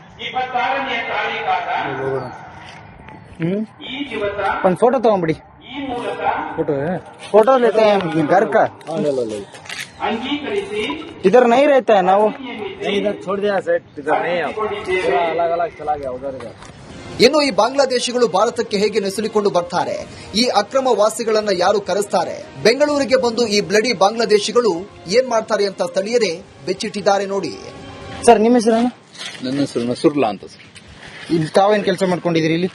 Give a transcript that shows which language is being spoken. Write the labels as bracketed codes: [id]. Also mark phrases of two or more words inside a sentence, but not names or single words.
[hi] अपन फोटो तो बड़ी फोटो है, फोटो लेते हैं घर का। इधर नहीं रहता है ना वो, इधर छोड़ दिया सेट, इधर नहीं है, अलग अलग चला गया उधर। [kn] ಇನ್ನು ಈ ಬಾಂಗ್ಲಾದೇಶಿಗಳು ಭಾರತಕ್ಕೆ ಹೇಗೆ ನುಸುಳಿಕೊಂಡು ಬರ್ತಾರೆ, ಈ ಅಕ್ರಮ ವಾಸಿಗಳನ್ನ ಯಾರು ಕರೆಸ್ತಾರೆ, ಬೆಂಗಳೂರಿಗೆ ಬಂದು ಈ ಬ್ಲಡಿ ಬಾಂಗ್ಲಾದೇಶಿಗಳು ಏನ್ ಮಾಡ್ತಾರೆ ಅಂತ ಸ್ಥಳೀಯರೇ ಬೆಚ್ಚಿಟ್ಟಿದ್ದಾರೆ ನೋಡಿ. ಸರ್ ನಿಮ್ಮ ಹೆಸರೇನು? ನನ್ನ ಹೆಸರು ನಸುರ್ಲಾ ಅಂತ ಸರ್. ಇಲ್ಲಿ ತಾವೇನ್ ಕೆಲಸ ಮಾಡ್ಕೊಂಡಿದ್ದೀರಿ ಇಲ್ಲಿ?